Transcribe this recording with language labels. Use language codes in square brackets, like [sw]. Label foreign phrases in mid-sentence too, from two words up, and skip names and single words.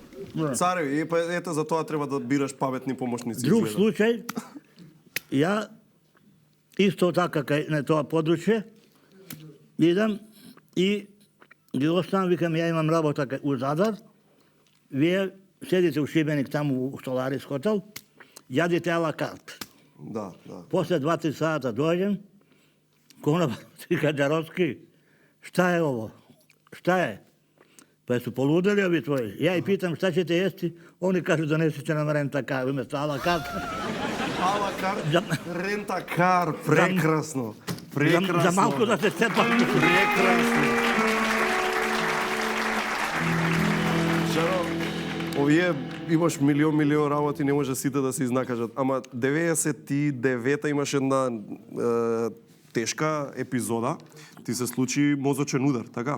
[mk] Цареви, ето за тоа треба да бираш паметни помошници. Друг изгледа. случај, ја исто така кај на тоа подручје идам и ги оставам, викам, ја имам работа у Задар, вие седите у Шибеник таму у Соларис хотел, јадите ала карт. Да. После 2-3 сата дојдем, кона вика Джаровски, [sr] шта е ово? Шта е? Па су полудели ови твои. Ја и питам шта ćete јести, они кажу донесите нам рента-кар, уместо ала карт. Ала карт, рента-кар, прекрасно. [mk] За малку да се степам. Прекрасно. Шаро, овие имаш милион работи, не може сите да се изнакажат. Ама 99-та имаш една тешка епизода, ти се случи мозочен удар, така?